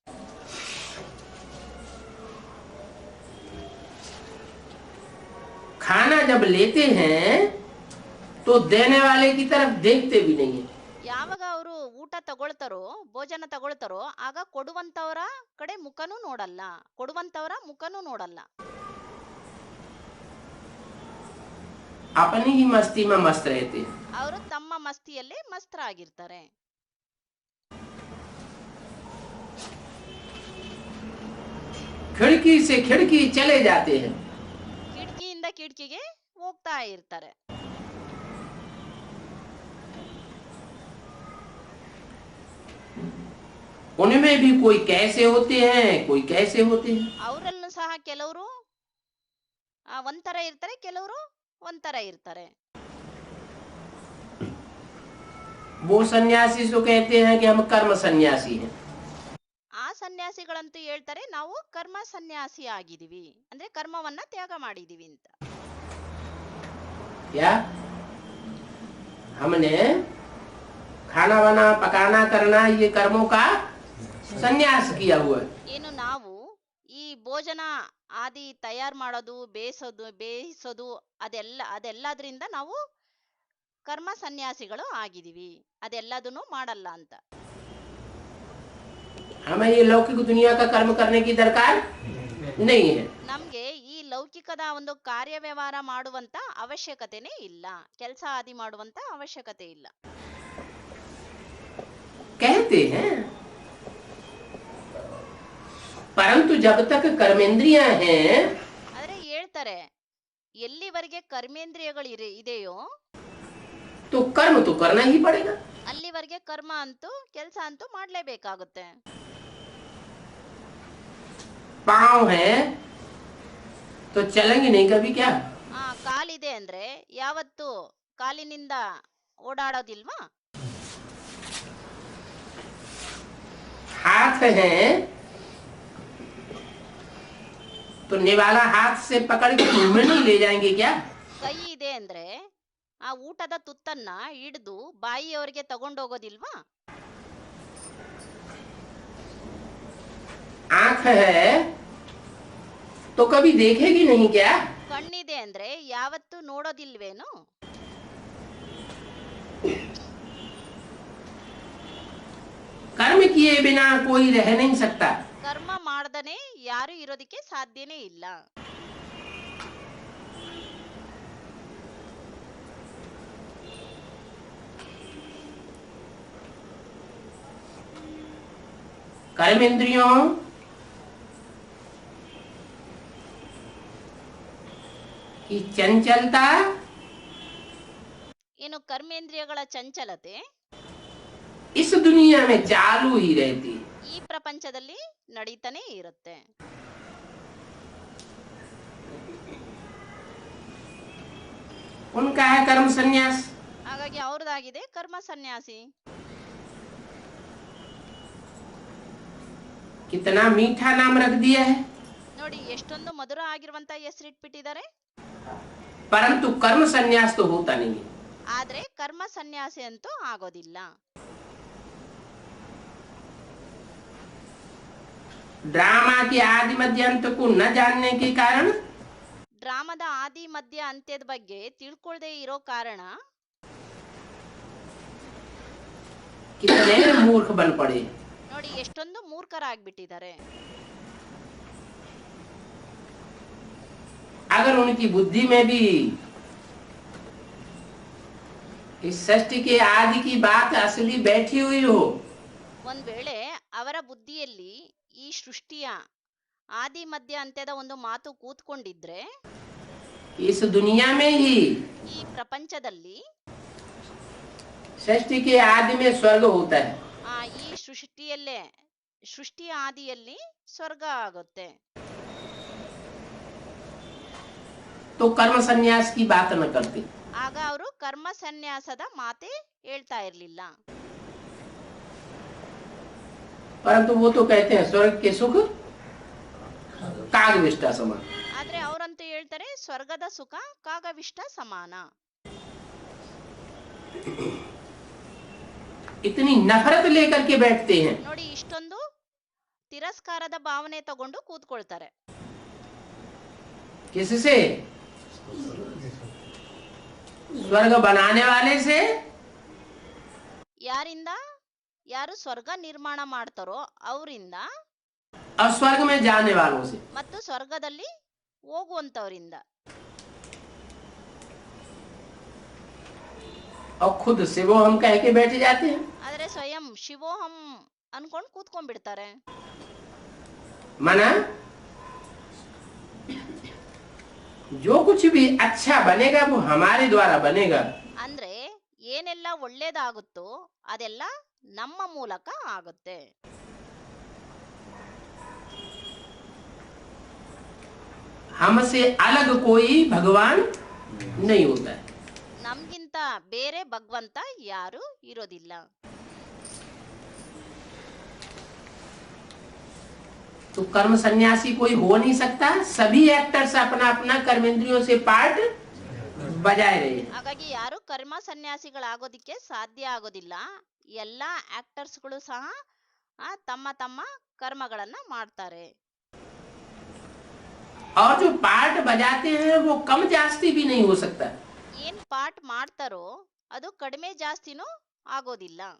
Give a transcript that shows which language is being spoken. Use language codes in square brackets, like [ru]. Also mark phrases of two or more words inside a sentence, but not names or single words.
[hi] खाना जब लेते हैं तो देने वाले की तरफ देखते भी नहीं है। [kn] ಯಾವಾಗ ಅವರು ಊಟ ತಗೊಳ್ತಾರೋ, ಭೋಜನ ತಗೊಳ್ತಾರೋ, ಆಗ ಕೊಡುವಂತವರ ಕಡೆ ಮುಖನೂ ನೋಡಲ್ಲ, ಕೊಡುವಂತವರ ಮುಖನೂ ನೋಡಲ್ಲ. [hi] अपनी ही मस्ती में मस्त रहते हैं। [kn] ಅವರು ತಮ್ಮ ಮಸ್ತಿಯಲ್ಲೇ ಮಸ್ತರಾಗಿರ್ತಾರೆ. [hi] खिड़की से खिड़की चले जाते हैं। [kn] ಕಿಟಕಿಯಿಂದ ಕಿಟಕಿಗೆ ಹೋಗ್ತಾ ಇರ್ತಾರೆ. [hi] उनमें भी कोई कैसे होते हैं, कोई कैसे होते हैं। [kn] ಅವರಲ್ಲೂ ಸಹ ಕೆಲವರು ಒಂಥರ ಇರ್ತಾರೆ, ಕೆಲವರು ಒಂಥರ ಇರ್ತಾರೆ. [hi] वो सन्यासी जो कहते हैं कि हम कर्म सन्यासी हैं। [kn] ಆ ಸನ್ಯಾಸಿಗಳಂತೂ ಹೇಳ್ತಾರೆ ನಾವು ಕರ್ಮ ಸನ್ಯಾಸಿ ಆಗಿದೀವಿ, ಅಂದ್ರೆ ಕರ್ಮವನ್ನ ತ್ಯಾಗ ಮಾಡಿದೀವಿ ಅಂತ. [hi] क्या हमने खाना वाना पकाना करना ये कर्मों का सन्यास किया हुआ है। [kn] ಏನು ನಾವು ಈ ಭೋಜನ ಆದಿ ತಯಾರು ಮಾಡೋದು, ಬೇಯಿಸೋದು ಅದೆಲ್ಲದ್ರಿಂದ ನಾವು ಕರ್ಮ ಸನ್ಯಾಸಿಗಳು ಆಗಿದೀವಿ, ಅದೆಲ್ಲದನ್ನು ಮಾಡಲ್ಲ ಅಂತ. [hi] हमें ये लौकिक दुनिया का कर्म करने की दरकार नहीं है। [kn] ನಮ್ಗೆ ಈ ಲೌಕಿಕದ ಒಂದು ಕಾರ್ಯ ವ್ಯವಹಾರ ಮಾಡುವಂತ ಅವಶ್ಯಕತೆನೇ ಇಲ್ಲ, ಕೆಲಸ ಆದಿ ಮಾಡುವಂತ ಅವಶ್ಯಕತೆ ಇಲ್ಲ. [hi] कहते हैं परंतु जब तक कर्मेंद्रियां हैं [kn] ಆದ್ರೆ ಹೇಳ್ತಾರೆ ಎಲ್ಲಿವರೆಗೆ ಕರ್ಮೇಂದ್ರಿಯಗಳು ಇದೆಯೋ [hi] तो कर्म तो करना ही पड़ेगा। [kn] ಅಲ್ಲಿವರೆಗೆ ಕರ್ಮ ಅಂತೂ ಕೆಲಸ ಅಂತೂ ಮಾಡ್ಲೇಬೇಕಾಗುತ್ತೆ. [hi] पाँव है तो चलेंगे नहीं कभी क्या? [kn] ಕಾಲಿದೆ ಅಂದ್ರೆ ಯಾವತ್ತು ಕಾಲಿನಿಂದ ಓಡಾಡೋದಿಲ್ವಾ? [hi] हाथ है तो निवाला हाथ से पकड़ के मुंह में नहीं ले जाएंगे क्या? [kn] ಕೈ ಇದೆ ಅಂದ್ರೆ ಆ ಊಟದ ತುತ್ತನ್ನ ಹಿಡಿದು ಬಾಯಿಯವರಿಗೆ ತಗೊಂಡೋಗೋದಿಲ್ವಾ? [hi] आंख है तो कभी देखेगी नहीं क्या? [kn] ಕಣ್ಣಿದೆ ಅಂದ್ರೆ ಯಾವತ್ತೂ ನೋಡೋದಿಲ್ವೇನು? [hi] कर्म किए बिना कोई रह नहीं सकता। [kn] ಕರ್ಮ ಮಾಡ್ದನೆ ಯಾರು ಇರೋದಕ್ಕೆ ಸಾಧ್ಯನೇ ಇಲ್ಲ. [hi] कर्मेंद्रियों की चंचलता [kn] ಇನ್ನು ಕರ್ಮೇಂದ್ರಿಯಗಳ ಚಂಚಲತೆ [hi] इस दुनिया में चालू ही रहती है। [kn] ಈ ಪ್ರಪಂಚದಲ್ಲಿ ನಡೀತಾನೆ ಇರುತ್ತೆ. [hi] उनका है कर्म संन्यास। [kn] ಹಾಗಾಗಿ ಅವ್ರದ್ದಾಗಿದೆ ಕರ್ಮ ಸನ್ಯಾಸಿ. [hi] कितना मीठा नाम रख दिया है, [kn] ನೋಡಿ ಎಷ್ಟೊಂದು ಮಧುರ ಆಗಿರುವಂತ ಹೆಸರಿಟ್ಬಿಟ್ಟಿದ್ದಾರೆ. [hi] परंतु कर्म संन्यास तो होता नहीं है। [kn] ಆದ್ರೆ ಕರ್ಮ ಸನ್ಯಾಸಿ ಅಂತೂ ಆಗೋದಿಲ್ಲ. [hi] ड्रामा के आदि मध्य अंत को न जानने के कारण [kn] ಡ್ರಾಮದ ಆದಿ ಮಧ್ಯ ಅಂತ್ಯದ ಬಗ್ಗೆ ತಿಳ್ಕೊಳ್ದೆ ಇರೋ ಕಾರಣ [hi] कितने मूर्ख बन पड़े। [kn] ನೋಡಿ ಎಷ್ಟೊಂದು ಮೂರ್ಖರಾಗ್ಬಿಟ್ಟಿದ್ದಾರೆ. [hi] अगर उनकी बुद्धि में भी इस सृष्टि के आदि की बात असली बैठी हुई हो, [kn] ಒಂದ್ ವೇಳೆ ಅವರ ಬುದ್ಧಿಯಲ್ಲಿ ಈ ಸೃಷ್ಟಿಯ ಆದಿ ಮಧ್ಯ ಅಂತ್ಯದ ಒಂದು ಮಾತು ಕೂತ್ಕೊಂಡಿದ್ರೆ [hi] इस दुनिया में ही [kn] ಈ ಪ್ರಪಂಚದಲ್ಲಿ [hi] सृष्टि के आदि में स्वर्ग होता है, [kn] ಈ ಸೃಷ್ಟಿಯ ಆದಿಯಲ್ಲಿ ಸ್ವರ್ಗ ಆಗುತ್ತೆ. [hi] तो कर्म संन्यास की बात न करते। [kn] ಆಗ ಅವರು ಕರ್ಮ ಸನ್ಯಾಸದ ಮಾತೆ ಹೇಳ್ತಾ ಇರ್ಲಿಲ್ಲ. [hi] परंतु वो तो कहते हैं स्वर्ग के सुख कागविष्टा समान। [kn] ಆದ್ರೆ ಅವರಂತೂ ಹೇಳ್ತಾರೆ ಸ್ವರ್ಗದ ಸುಖ ಕಾಗವಿಷ್ಟ ಸಮಾನ. [hi] इतनी नफरत लेकर के बैठते हैं। [kn] ನೋಡಿ ಇಷ್ಟೊಂದು ತಿರಸ್ಕಾರದ ಭಾವನೆ ತಗೊಂಡು ಕೂತ್ಕೊಳ್ತಾರೆ. [hi] किससे? स्वर्ग बनाने वाले से [kn] ಯಾರಿಂದ? ಯಾರು ಸ್ವರ್ಗ ನಿರ್ಮಾಣ ಮಾಡ್ತಾರೋ ಅವರಿಂದ [hi] और स्वर्ग में जाने वालों से। [kn] ಮತ್ತು ಸ್ವರ್ಗದಲ್ಲಿ ಹೋಗುವಂತವರಿಂದ. [hi] और खुद से वो हम कह के बैठ जाते हैं। [kn] ಆದ್ರೆ ಸ್ವಯಂ ಶಿವೋಹಂ ಅನ್ಕೊಂಡ್ ಕೂತ್ಕೊಂಡ್ಬಿಡ್ತಾರೆ. [hi] मना जो कुछ भी अच्छा बनेगा वो हमारे द्वारा बनेगा। [kn] ಅಂದ್ರೆ ಏನೆಲ್ಲ ಒಳ್ಳೇದಾಗುತ್ತೋ ಅದೆಲ್ಲ ನಮ್ಮ ಮೂಲಕ ಆಗುತ್ತೆ. [hi] हमसे अलग कोई भगवान नहीं होता है। [kn] ನಮ್ಗಿಂತ ಬೇರೆ ಭಗವಂತ ಯಾರು ಇರೋದಿಲ್ಲ. [hi] तो कर्म सन्यासी कोई हो नहीं सकता। सभी एक्टर्स अपना अपना कर्मेंद्रियों से पार्ट बजाए रहे। [kn] ಹಾಗಾಗಿ ಯಾರು ಕರ್ಮ ಸನ್ಯಾಸಿಗಳಾಗೋದಿಕ್ಕೆ ಸಾಧ್ಯ ಆಗೋದಿಲ್ಲ. ಎಲ್ಲಾ ಆಕ್ಟರ್ಸ್ಗಳು ಸಹ ತಮ್ಮ ತಮ್ಮ ಕರ್ಮಗಳನ್ನ ಮಾಡ್ತಾರೆ. [hi] और जो पार्ट बजाते हैं वो कम जास्ती भी नहीं हो सकता। [kn] ಏನ್ ಪಾಠ ಮಾಡ್ತಾರೋ ಅದು ಕಡಿಮೆ ಜಾಸ್ತಿನೂ ಆಗೋದಿಲ್ಲ.